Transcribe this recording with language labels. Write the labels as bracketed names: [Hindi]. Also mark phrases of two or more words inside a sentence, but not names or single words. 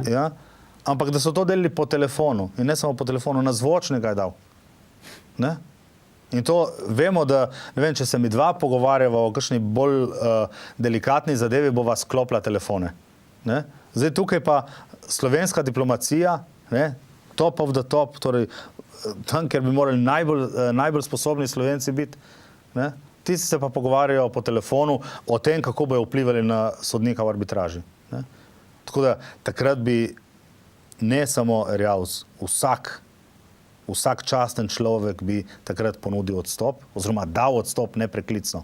[Slovenian] Ja, ampak da so to delili po telefonu. In ne samo po telefonu, na zvočnika je dal. Ne? In to vemo, da, ne vem, če se mi dva pogovarjava o kakšni bolj delikatni zadevi, bova sklopila telefone. Ne? Zdaj tukaj pa slovenska diplomacija, ne, [English] top of the top, [Slovenian] torej tam, kjer bi morali najbolj sposobni Slovenci biti, ne, tisti se pa pogovarjajo po telefonu o tem, kako bojo vplivali na sodnika v arbitraži. Ne. Tako da takrat bi ne samo Erjavs, vsak časten človek bi takrat ponudil odstop, oziroma dal odstop nepreklicno.